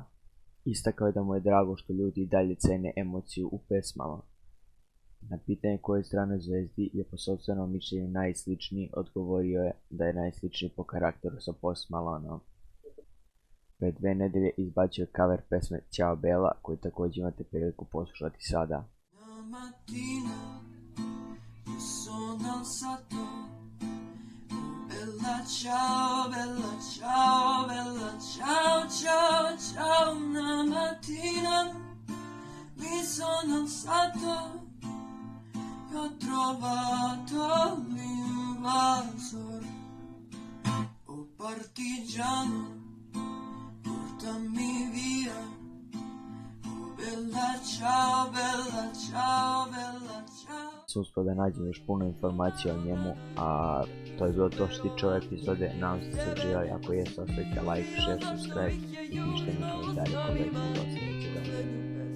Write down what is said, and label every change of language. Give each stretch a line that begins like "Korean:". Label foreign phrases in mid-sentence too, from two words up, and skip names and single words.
Serbian: Istakao je da mu je drago što ljudi i dalje cene emociju u pesmama. Na pitanje koje strane zvezdi je po sopstvenom mišljenju najsličniji, odgovorio je da je najsličniji po karakteru sa Post Maloneom. Pre 2 nedelje izbacio je cover pesme Ćao Bela, koju također imate priliku poslušati sada.
Italian: Mattina io sono alzato, bella ciao, bella ciao, bella ciao, ciao, ciao. Una mattina mi sono alzato e ho trovato l'invasor. Oh partigiano, portami via. Bella ciao, bella ciao, bella ciao.
Serbian: Sam uspio da nađem još puno informacija o njemu, a to je bilo to što se tiče ove epizode. Nadam se da ste uživali, ako jeste ostavite
English: like, share, subscribe
Serbian: i pišite mi komentarje koga je dosta.